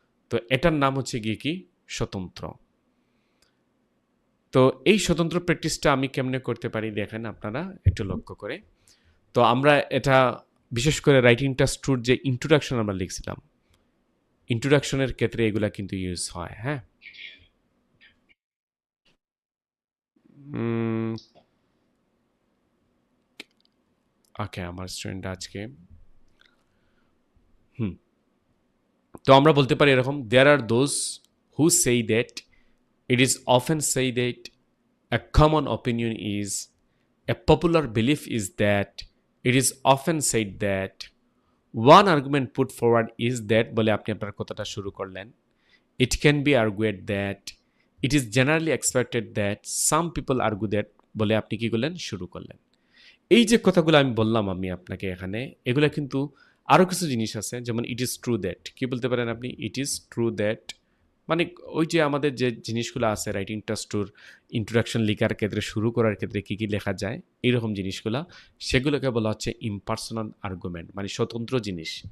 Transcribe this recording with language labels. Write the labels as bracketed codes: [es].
[bn] তো এটার নাম হচ্ছে গিয়ে কি, স্বতন্ত্র। তো এই স্বতন্ত্র প্র্যাকটিসটা আমি কেমনে করতে পারি দেখেন আপনারা একটু লক্ষ্য করে। তো আমরা এটা বিশেষ করে রাইটিং টেস্ট টুর যে ইন্ট্রোডাকশন আমরা লিখছিলাম, ইন্ট্রোডাকশনের ক্ষেত্রে এগুলা কিন্তু ইউজ হয়। হ্যাঁ, ওকে, আমার স্টুডেন্ট আজকে তো আমরা বলতে পারি এরকম, [en] there are those who say that, it is often say that, a common opinion is, a popular belief is that, it is often said that, one argument put forward is that [bn] বলে আপনি আপনার কথাটা শুরু করলেন, [en] it can be argued that, it is generally expected that, some people argue that [bn] বলে আপনি কি করলেন, শুরু করলেন। এই যে কথাগুলো আমি বললাম আমি আপনাকে এখানে, এগুলো কিন্তু আরও কিছু জিনিস আছে, যেমন [en] it is true that, [bn] কি বলতে পারেন আপনি, ইট ইজ ট্রু দ্যাট, মানে ওই যে আমাদের যে জিনিসগুলো আছে রাইটিং টেস্টুর ইন্ট্রোডাকশন লেখার ক্ষেত্রে, শুরু করার ক্ষেত্রে কী কী লেখা যায়, এইরকম জিনিসগুলো, সেগুলোকে বলা হচ্ছে ইম্পার্সোনাল আর্গুমেন্ট, মানে স্বতন্ত্র জিনিস।